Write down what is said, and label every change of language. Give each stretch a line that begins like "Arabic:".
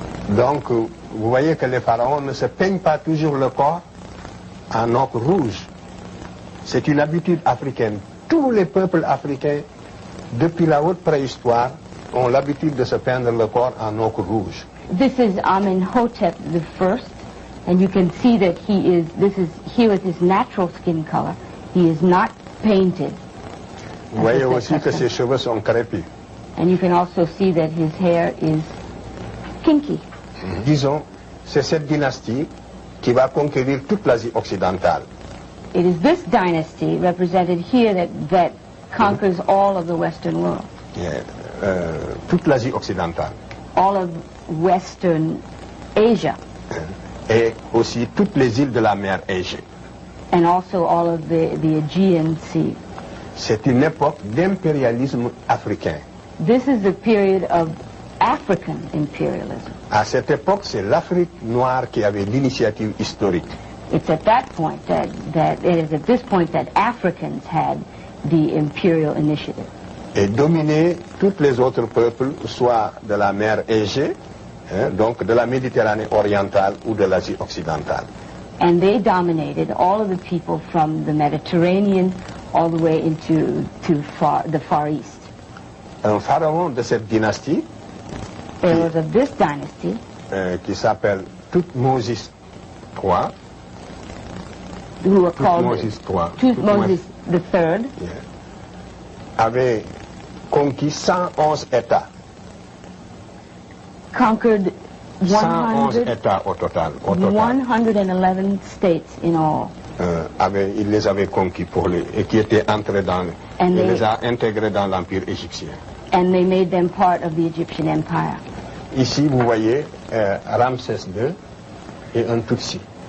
French: Donc, vous voyez que les pharaons ne se peignent pas toujours le corps en ocre rouge. C'est une habitude africaine. Tous les peuples africains, depuis la haute préhistoire, ont l'habitude de se peindre le corps en ocre rouge.
English: This is Amenhotep the First, and you can see that here is his natural skin color. He is not painted.
French: Vous voyez aussi que ses cheveux sont crépus.
English: And you can also see that his hair is kinky.
French: Disons, c'est cette dynastie qui va conquérir toute l'Asie occidentale.
English: It is this dynasty represented here that conquers all of the Western world.
French: Yeah, toute l'Asie occidentale.
English: All of Western Asia.
French: Et aussi toutes les îles de la mer Égée.
English: And also all of the Aegean Sea.
French: C'est une époque d'impérialisme africain.
English: This is the period of African imperialism.
French: À cette époque, c'est l'Afrique noire qui avait l'initiative historique.
English: It's at that point that Africans had the imperial initiative.
French: Et dominer tous les autres peuples, soit de la mer Égée, donc de la Méditerranée orientale ou de l'Asie occidentale.
English: And they dominated all of the people from the Mediterranean all the way into the Far East.
French: Un pharaon de cette dynastie,
English: There was of this dynasty,
French: qui s'appelle Thoutmôsis III,
English: who were called
French: Thoutmôsis III, avait conquis 111 États.
English: conquered
French: 111 États au total.
English: 111 states in all.
French: Il les avait conquis et qui étaient entrés il les a intégrés dans l'Empire égyptien.
English: And they made them part of the Egyptian Empire.
French: Ici, vous voyez Ramsès II et un Tutsi.